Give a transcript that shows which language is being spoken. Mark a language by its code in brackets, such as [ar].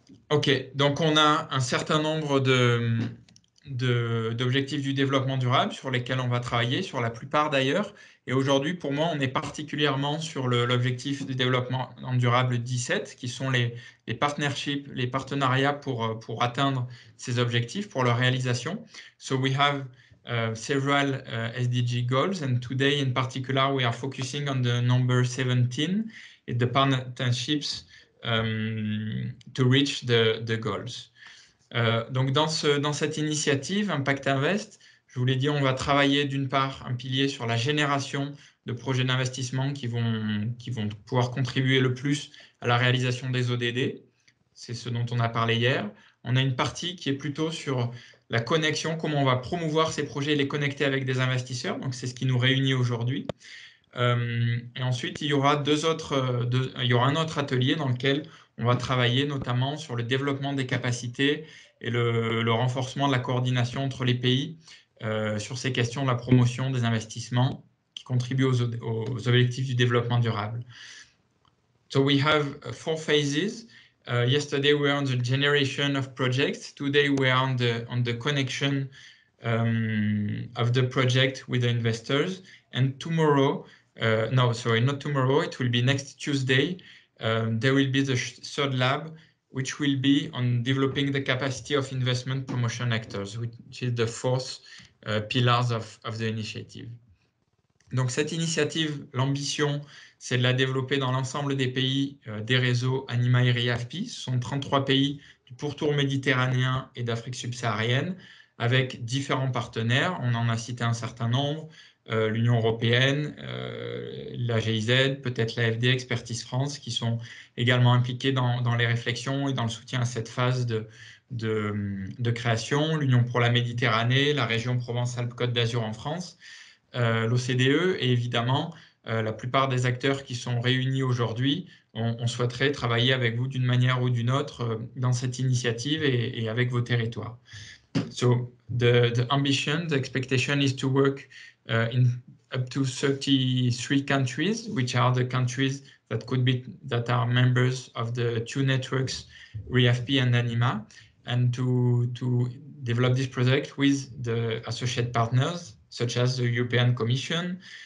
[fr] OK, donc on a un certain nombre d'objectifs du développement durable sur lesquels on va travailler, sur la plupart d'ailleurs. Et aujourd'hui, pour moi, on est particulièrement sur l'objectif du développement durable 17, qui sont les partnerships, les partenariats pour atteindre ces objectifs, pour leur réalisation. [en] So we have several SDG goals, and today in particular, we are focusing on the number 17, and the partnerships to reach the goals. [fr] Donc dans cette initiative Impact Invest, je vous l'ai dit, on va travailler d'une part un pilier sur la génération de projets d'investissement qui vont pouvoir contribuer le plus à la réalisation des ODD. C'est ce dont on a parlé hier. On a une partie qui est plutôt sur la connexion, comment on va promouvoir ces projets et les connecter avec des investisseurs. Donc c'est ce qui nous réunit aujourd'hui. Et ensuite, il y aura un autre atelier dans lequel on va travailler notamment sur le développement des capacités et le renforcement de la coordination entre les pays sur ces questions de la promotion des investissements qui contribuent aux objectifs du développement durable. [en] So we have 4 phases. Yesterday we were on the generation of projects. Today we are on the connection of the project with the investors. And tomorrow, no, sorry, not tomorrow, it will be next Tuesday. There will be the 3rd lab, which will be on developing the capacity of investment promotion actors, which is the 4th pillars of the initiative. [fr] Donc cette initiative, l'ambition, c'est de la développer dans l'ensemble des pays des réseaux Anima, IRI, AFPI. Ce sont 33 pays du pourtour méditerranéen et d'Afrique subsaharienne, avec différents partenaires. On en a cité un certain nombre. L'Union européenne, la GIZ, peut-être l'AFD, Expertise France, qui sont également impliqués dans les réflexions et dans le soutien à cette phase de création. L'Union pour la Méditerranée, la région Provence-Alpes-Côte d'Azur en France, l'OCDE et évidemment la plupart des acteurs qui sont réunis aujourd'hui. On souhaiterait travailler avec vous d'une manière ou d'une autre dans cette initiative et avec vos territoires. [en] So the ambition, the expectation is to work in up to 33 countries, which are the countries that are members of the 2 networks, REAFP and Anima, and to develop this project with the associate partners, such as the European Commission,